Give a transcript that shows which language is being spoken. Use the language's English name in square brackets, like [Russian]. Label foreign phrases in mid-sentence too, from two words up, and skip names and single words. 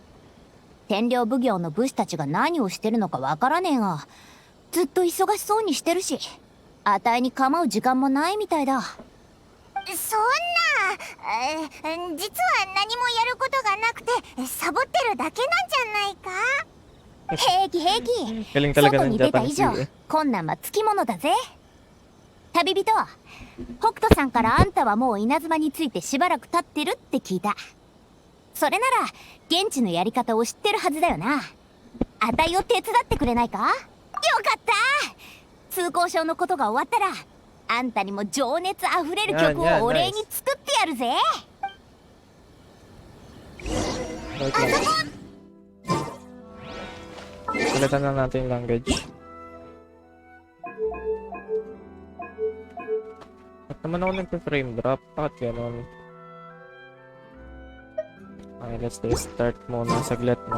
[Japanese] 天領奉行の武士たちが何をしてるのかわからねえが、ずっと忙しそうにしてるし、あたいに構う時間もないみたいだ。そんな、実は何もやることがなくてサボってるだけなんじゃないか。平気平気。 [Filipino] Galing talaga [Japanese] 外 [Filipino] ng [Japanese] に出た以 [Filipino] Japanese [Japanese] 上 [Filipino] eh. [Japanese] 困難はつきものだぜ。旅人、北斗さんからあんたはもう稲妻についてしばらく経ってるって聞いた。それなら現地のやり方を知ってるはずだよな。あたいを手伝ってくれないか？よかった。通行証のことが終わったらあんたにも情熱あふれる曲をお礼に作ってやるぜ。 [Filipino] Okay. Palitan na natin yung language. Ba't naman ako nagpa-frame drop? Bakit ganun? [English] Okay, let's restart [Filipino] muna saglit, no?